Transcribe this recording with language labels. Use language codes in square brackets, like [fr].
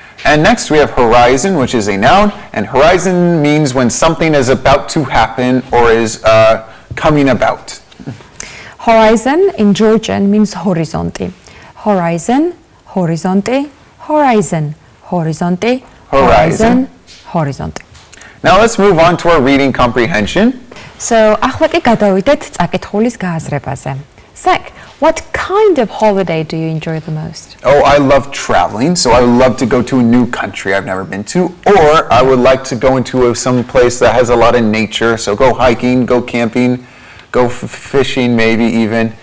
[en] And next we have horizon, which is a noun, and horizon means when something is about to happen or is coming about. Horizon in Georgian means [ka] horizonte. [en] Horizon, horizonte, horizon, horizonte, horizon, horizonte. Now let's move on to our reading comprehension. [ka] So, ახლა კი გადავიდეთ წაკითხulis გააზრებაზე. [en] Zach, what kind of holiday do you enjoy the most? Oh, I love traveling, so I would love to go to a new country I've never been to, or I would like to go into some place that has a lot of nature, so go hiking, go camping, go fishing maybe even.